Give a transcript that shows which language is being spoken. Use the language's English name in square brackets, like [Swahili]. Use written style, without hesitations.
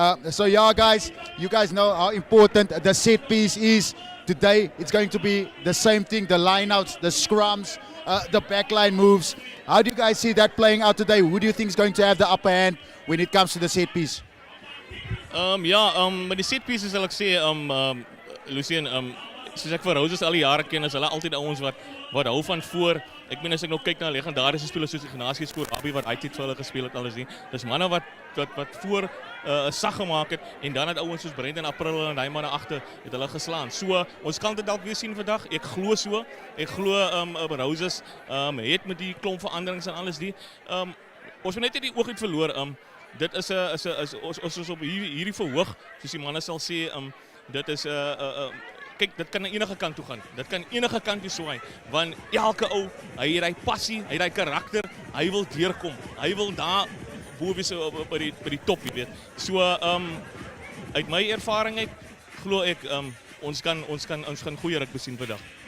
[English] So yeah, guys, you guys know how important the set piece is. Today it's going to be the same thing, the lineouts, the scrums, the backline moves. How do you guys see that playing out today? Who do you think is going to have the upper hand when it comes to the set piece? [Afrikaans] Met die set pieces sal ek sê, Lucien, soos ek vir Roses al die jare ken, is hulle altyd ouens wat hou van voor. Ek meen as ek nou kyk na legendariese spelers soos Ignatius Korabi wat hy het vir hulle gespeel het alles nie. Dis manne wat voor sag gemaak het, en dan het ouens soos Brendan April en daai manne agter het hulle geslaan. So ons kan dit dalk weer sien vandag. Ek glo so. Ek glo Roses het met die klomp veranderings en alles die. Ons moet net nie die oog uit verloor. Dit is ons is op hierdie verhoog, soos die manne sal sê, dit is kyk, dit kan na enige kant toe gaan. Dit kan enige kant toe swaai, want elke ou, hy het daai passie, hy het daai karakter, hy wil deurkom. Hy wil daar bo wees by die top, jy weet. So uit my ervaring uit glo ek ons kan goeie rugby sien vandag.